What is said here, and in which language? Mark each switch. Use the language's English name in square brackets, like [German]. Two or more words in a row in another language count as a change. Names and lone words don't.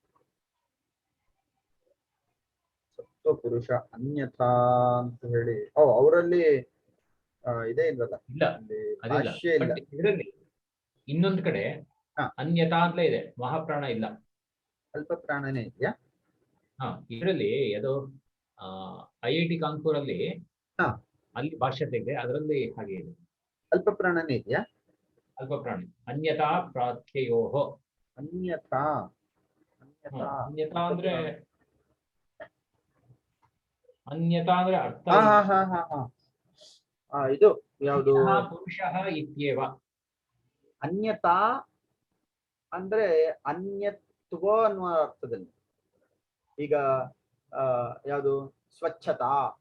[Kannada] ಸತ್ವ ಪುರುಷ ಅನ್ಯಥಾ ಅಂತ ಹೇಳಿ ಅವರಲ್ಲಿ ಇದೇ ಇಲ್ವಲ್ಲ, ಭಾಷ್ಯ ಇಲ್ಲ. ಇದರಲ್ಲಿ ಇನ್ನೊಂದು ಕಡೆ ಅನ್ಯಥಾ ಅಂತಲೇ ಇದೆ, ಮಹಾಪ್ರಾಣ ಇಲ್ಲ, ಅಲ್ಪ ಪ್ರಾಣನೇ ಇದೆಯಾ? ಇದರಲ್ಲಿ ಅದು IIT ಕಾನ್ಪುರ್ ಅಲ್ಲಿ ಅಲ್ಲಿ ಭಾಷ್ಯತೆ ಇದೆ, ಅದರಲ್ಲಿ ಹಾಗೆ ಇದೆ. ಅಲ್ಪ ಪ್ರಾಣನೇ ಇದೆಯಾ? [Sanskrit] ಅಲ್ಪ ಪ್ರಾಣ ಅನ್ಯಥಾ ಪ್ರಾರ್ಥ್ಯಯೋಹೋ. [Kannada] ಅನ್ಯಥಾ ಅನ್ಯಥಾ ಅಂದ್ರೆ ಅರ್ಥ ಇದು ಯಾವುದು? [Sanskrit] ಪುರುಷಃ ಇತ್ಯೇವ. [Kannada] ಅನ್ಯತಾ ಅಂದ್ರೆ ಅನ್ಯತ್ವ ಅನ್ನುವ ಅರ್ಥದಲ್ಲಿ. ಈಗ ಯಾವುದು? ಸ್ವಚ್ಛತಾ.